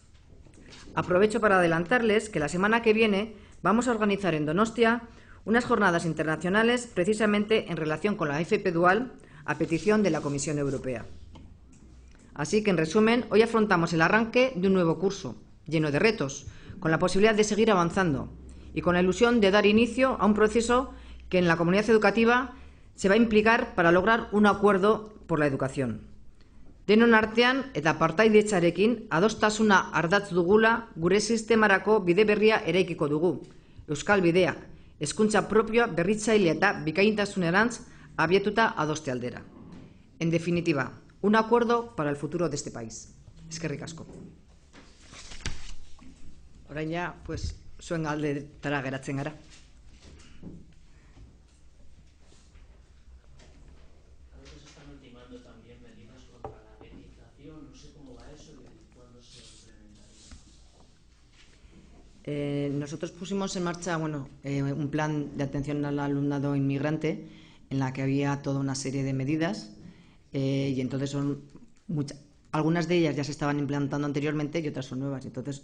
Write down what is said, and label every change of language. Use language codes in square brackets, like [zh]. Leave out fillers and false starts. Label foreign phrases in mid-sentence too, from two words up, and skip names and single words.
[es] Aprovecho para adelantarles que la semana que viene vamos a organizar en Donostia unas jornadas internacionales precisamente en relación con la FP dual a petición de la Comisión Europea. Así que, en resumen, hoy afrontamos el arranque de un nuevo curso, lleno de retos, con la posibilidad de seguir avanzando y con la ilusión de dar inicio a un proceso que en la comunidad educativa se va a implicar para lograr un acuerdo por la educación. [eu] Denon artean eta partaidetzarekin adostasuna ardatz dugula gure sistemarako bide berria eraikiko dugu. Euskal bideak, hezkuntza propioa berritzaile eta bikaintasunerantz abiatuta adoste aldera. [es] En definitiva, un acuerdo para el futuro de este país. [eu] Eskerrik asko. Orain ja, zuen galdetara geratzen gara. [es] A veces están ultimando también medidas contra la getización, no sé cómo va eso y cuándo se implementaría. Nosotros pusimos en marcha un plan de atención al alumnado inmigrante en la que había toda una serie de medidas y entonces son algunas de ellas ya se estaban implantando anteriormente y otras son nuevas.